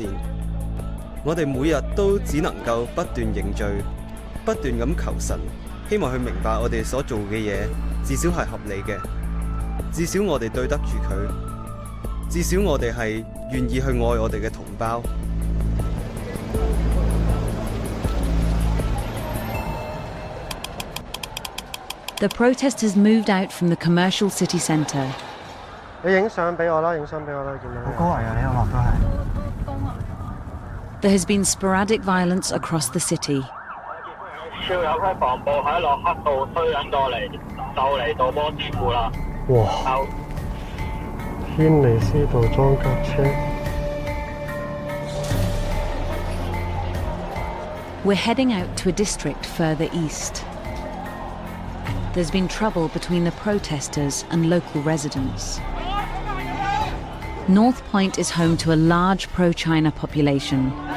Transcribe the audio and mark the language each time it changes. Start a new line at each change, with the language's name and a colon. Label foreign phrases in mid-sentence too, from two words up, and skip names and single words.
Cantonese: 我哋每日都只能夠不斷認罪，不斷咁求神，希望佢明白我哋所做嘅嘢，至少係合理嘅，至少我哋對得住佢，至少我哋係願意去愛我哋嘅同胞。
English: The protesters moved out from the commercial city centre.
Cantonese: 你影相俾我啦，見到。好高危啊！你音樂都係。
English: There has been sporadic violence across the city.
Cantonese: 超有批防暴喺洛克道推緊過嚟，哇！軒尼詩道裝甲車。
English: We're heading out to a district further east. There's been trouble between the protesters and local residents. North Point is home to a large pro-China population.